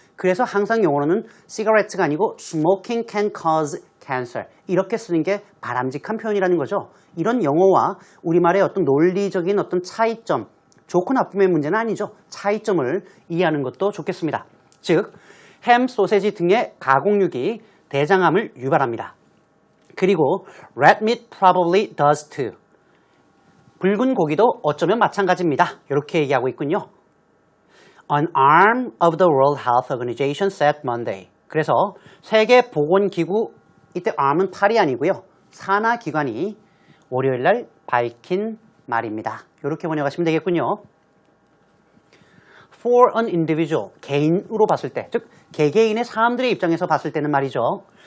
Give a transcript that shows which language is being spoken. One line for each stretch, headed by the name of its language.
Korean: 그래서 항상 영어로는 cigarette가 아니고
English: smoking can cause cancer
Korean: 이렇게 쓰는 게 바람직한 표현이라는 거죠. 이런 영어와 우리말의 어떤 논리적인 어떤 차이점, 좋고 나쁨의 문제는 아니죠. 차이점을 이해하는 것도 좋겠습니다. 즉, 햄, 소세지 등의 가공육이 대장암을 유발합니다. 그리고
English: red meat probably does too.
Korean: 붉은 고기도 어쩌면 마찬가지입니다. 이렇게 얘기하고 있군요.
English: An arm of the World Health Organization said Monday.
Korean: 그래서 세계보건기구, 이때 arm은 팔이 아니고요. 산하기관이 월요일날 밝힌 말입니다. 이렇게 번역하시면 되겠군요.
English: For an individual,
Korean: 개인으로 봤을 때, 즉 개개인의 사람들의 입장에서 봤을 때는 말이죠.